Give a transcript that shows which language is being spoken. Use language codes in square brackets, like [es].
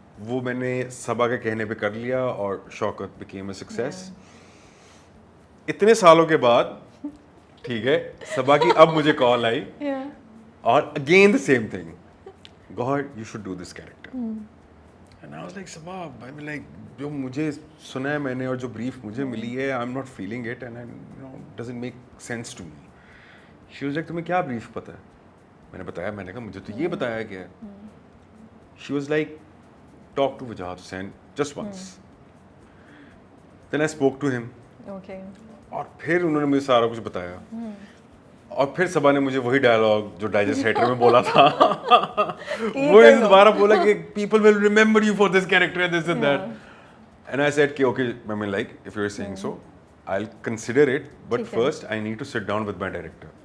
[ur] وہ میں نے صبا کے کہنے پہ کر لیا اور شوکت [en] Became a success. [ur] اتنے سالوں کے بعد, ٹھیک ہے, صبا کی اب مجھے کال آئی اور [en] Again the same thing, God you should do this character. And I was like, Sabah, I mean, like, [ur] جو مجھے سنا ہے میں نے اور جو brief مجھے ملی ہے, [en] I'm not feeling it and doesn't make sense to me. She was like, [ur] تمہیں کیا brief پتا ہے؟ میں نے بتایا, میں نے کہا مجھے تو یہ بتایا گیا ہے. [en] She was like, talk to Wajahat Hussain just once. Then I spoke to him. Okay. [ur] اور پھر انہوں نے مجھے سارا کچھ بتایا. اور پھر صبا نے مجھے وہی ڈائلاگ جو ڈائجسٹ ریٹر میں بولا تھا وہ دوبارہ بولا کہ [en] People will remember you for this character this and that and I said کہ okay I mean like if you are seeing so I will consider it but first I need to sit down with my director.